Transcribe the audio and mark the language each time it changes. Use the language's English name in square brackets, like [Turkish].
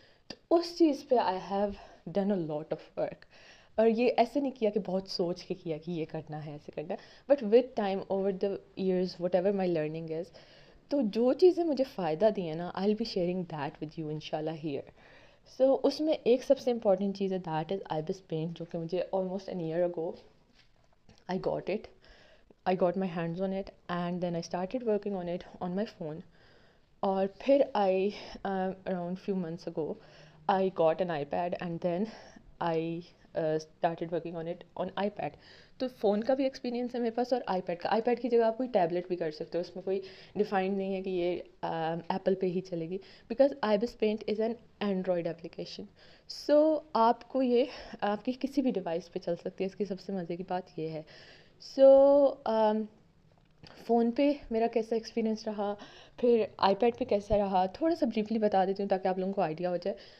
[Hindi] तो उस चीज़ पे [English] I have done a lot of work. [Hindi] और ये ऐसे नहीं किया कि बहुत सोच के किया कि ये करना है ऐसे करना है, [English] But with time over the years whatever my learning is. [Hindi] तो जो चीज़ें मुझे फ़ायदा दी हैं ना, [English] I will be sharing that with you [Hindi] इंशाल्लाह हियर. [English] so [Hindi] उसमें एक सबसे [English] important चीज़ है that is IBIS paint, [Hindi] जो कि मुझे [English] Almost an year ago I got it. I got my hands on it and then I started working on it on my phone. [Hindi] और फिर [English] around few months ago I got an iPad and then I started working on it on iPad. [Hindi] तो phone का भी experience है मेरे पास और iPad की जगह आप कोई टैबलेट भी कर सकते हो. उसमें कोई डिफाइंड नहीं है कि ये एप्पल पे ही चलेगी, [English] Because IBIS paint is an Android application. [Hindi] सो आपको ये आपकी किसी भी डिवाइस पे चल सकती है. इसकी सबसे मज़े की बात ये है. सो फ़ोन पे मेरा कैसा एक्सपीरियंस रहा, फिर iPad पे कैसा रहा, थोड़ा सा ब्रीफली बता देती हूँ ताकि आप लोगों को आइडिया हो जाए.